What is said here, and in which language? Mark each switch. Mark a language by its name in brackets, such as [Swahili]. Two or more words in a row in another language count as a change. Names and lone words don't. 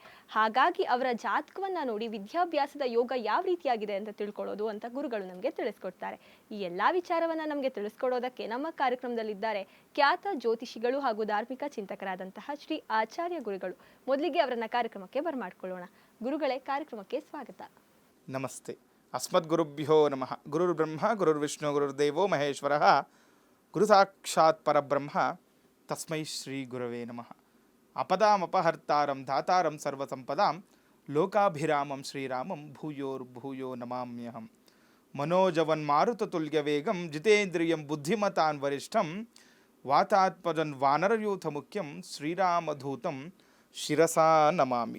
[Kannada] ಹಾಗಾಗಿ ಅವರ ಜಾತಕವನ್ನ ನೋಡಿ ವಿದ್ಯಾಭ್ಯಾಸದ ಯೋಗ ಯಾವ ರೀತಿಯಾಗಿದೆ ಅಂತ ತಿಳ್ಕೊಳ್ಳೋದು ಅಂತ ಗುರುಗಳು ನಮಗೆ ತಿಳಿಸ್ಕೊಡ್ತಾರೆ. ಈ ಎಲ್ಲಾ ವಿಚಾರವನ್ನ ನಮಗೆ ತಿಳಿಸ್ಕೊಡೋದಕ್ಕೆ ನಮ್ಮ ಕಾರ್ಯಕ್ರಮದಲ್ಲಿದ್ದಾರೆ ಖ್ಯಾತ ಜ್ಯೋತಿಷಿಗಳು ಹಾಗೂ ಧಾರ್ಮಿಕ ಚಿಂತಕರಾದಂತಹ ಶ್ರೀ ಆಚಾರ್ಯ ಗುರುಗಳು. ಮೊದಲಿಗೆ ಅವರನ್ನ ಕಾರ್ಯಕ್ರಮಕ್ಕೆ ಬರಮಾಡ್ಕೊಳ್ಳೋಣ. ಗುರುಗಳೇ, ಕಾರ್ಯಕ್ರಮಕ್ಕೆ ಸ್ವಾಗತ. [Sanskrit] ನಮಸ್ತೆ. ಅಸ್ಮದ್ ಗುರುಭ್ಯೋ ನಮಃ. ಗುರುರ್ ಬ್ರಹ್ಮ ಗುರುರ್ ವಿಷ್ಣು ಗುರುರ್ದೇವೋ ಮಹೇಶ್ವರಃ. ಗುರು ಸಾಕ್ಷಾತ್ ಪರಬ್ರಹ್ಮ ತಸ್ಮೈ ಶ್ರೀ ಗುರವೇ ನಮಃ. ಅಪದಾಮಪಹರ್ತಾರಂ ಧಾತಾರಂ ಸರ್ವಸಂಪದಾಂ ಲೋಕಾಭಿರಾಮಂ ಶ್ರೀರಾಮಂ ಭೂಯೋ ನಮಾಮ್ಯಹಂ. ಮನೋಜವನ್ಮಾರುತತುಲ್ಯ ವೇಗಂ ಜಿತೇಂದ್ರಿಯಂ ಬುದ್ಧಿಮತಾನ್ ವರಿಷ್ಠಂ ವಾತಾತ್ಮಜನ್ ವಾನರಯೂಥ ಮುಖ್ಯಂ ಶ್ರೀರಾಮಧೂತಂ ಶಿರಸಾ ನಮಾಮಿ.